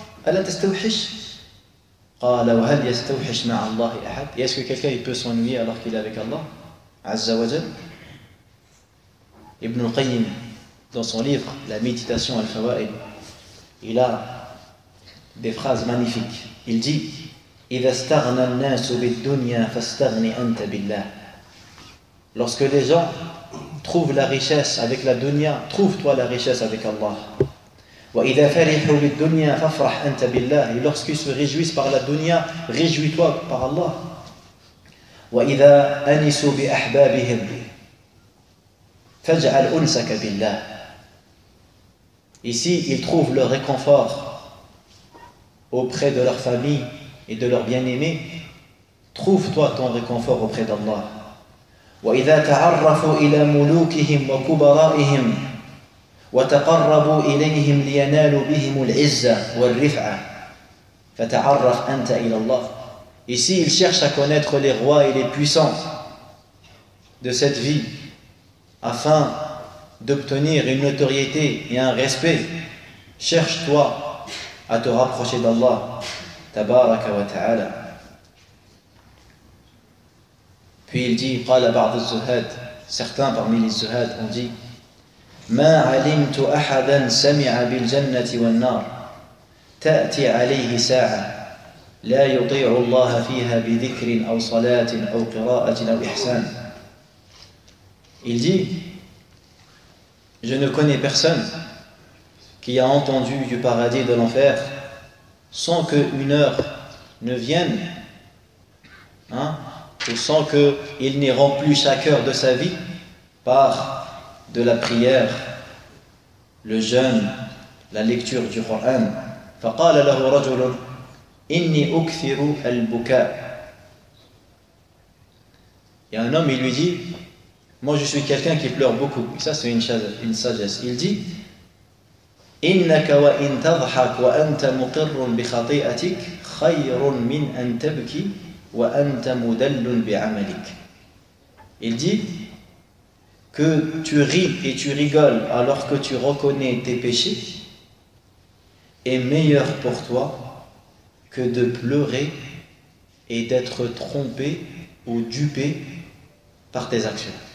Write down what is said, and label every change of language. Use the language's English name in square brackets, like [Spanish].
[Arabic] Ala tastawhish? Qala wa hal yastawhish ma'a Allah ahad? [French] Et est-ce que quelqu'un il peut s'ennuyer alors qu'il est avec Allah Azza wa Jal? Ibn al-Qayyim, dans son livre La méditation al-Fawaid, il a des phrases magnifiques. Il dit [Arabic] إذا استغنى الناس بالدنيا فاستغني أنت بالله. [French] Lorsque les gens trouvent la richesse avec la dunya, trouve-toi la richesse avec Allah. [Arabic] وإذا فرحوا بالدنيا فافرح أنت بالله. [French] Et lorsqu'ils se réjouissent par la dunya, réjouis-toi par Allah. [Arabic] وإذا أنسوا بأحبابهم فاجعل أنسك بالله. [French] Ici, ils trouvent leur réconfort auprès de leur famille et de leurs bien-aimés. Trouve-toi ton réconfort auprès d'Allah. [Arabic] وإذا تعرفوا إلى ملوكهم وكبرائهم وتقربوا إليهم لينالوا بهم العزة والرفعة فتعرف أنت إلى الله. [French] Ici, ils cherchent à connaître les rois et les puissants de cette vie afin d'obtenir une notoriété et un respect. Cherche-toi à te rapprocher d'Allah tabaraka wa ta'ala. Puis il dit, [Arabic] قال بعض الزهاد, [French] certains parmi les zuhad ont dit, [Arabic] ما علمت أحدا سمع بالجنة والنار تأتي عليه ساعة لا يطيع الله فيها بذكر أو صلاة أو قراءة أو إحسان. [French] Il dit, je ne connais personne qui a entendu du paradis et de l'enfer sans qu'une heure ne vienne, ou sans qu'il n'ait rempli chaque heure de sa vie par de la prière, le jeûne, la lecture du Coran. [Arabic] فقال له رجل إني أكثر البكاء. [French] Et un homme, il lui dit, moi je suis quelqu'un qui pleure beaucoup. Et ça c'est une sagesse. Il dit, [Arabic] إنك وإن تضحك وأنت مقر بخطيئتك خير من أن تبكي وأنت مدل بعملك. [French] Il dit que tu ris et tu rigoles alors que tu reconnais tes péchés est meilleur pour toi que de pleurer et d'être trompé ou dupé par tes actions.